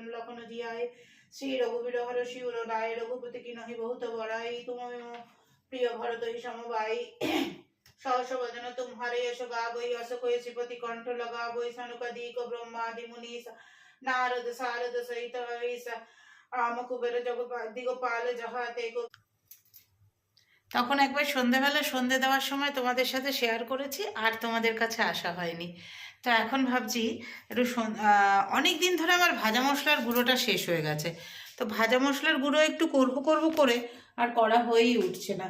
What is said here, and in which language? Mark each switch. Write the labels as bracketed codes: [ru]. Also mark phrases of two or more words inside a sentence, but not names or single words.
[awa] लखन जियाए श्री रघुवीर हर शिवर राय रघुपति की नहीं बहुत बड़ाई तुम प्रिय भरत ही समवाई सहस वदन तुम्हारे यश गावई अस कोय श्रीपति कंठ लगावई सनुकदिक ब्रह्मादि मुनीस नारद सारद सहित ऐसा आम कुबेर दिगपाल जहाते को [bn] তখন একবার সন্ধ্যেবেলা সন্ধে দেওয়ার সময় তোমাদের সাথে শেয়ার করেছি আর তোমাদের কাছে আসা হয়নি। তো এখন ভাবছি একটু অনেক দিন ধরে আমার ভাজা মশলার গুঁড়োটা শেষ হয়ে গেছে, তো ভাজা মশলার গুঁড়ো একটু করব করে আর করা হয়েই উঠছে না।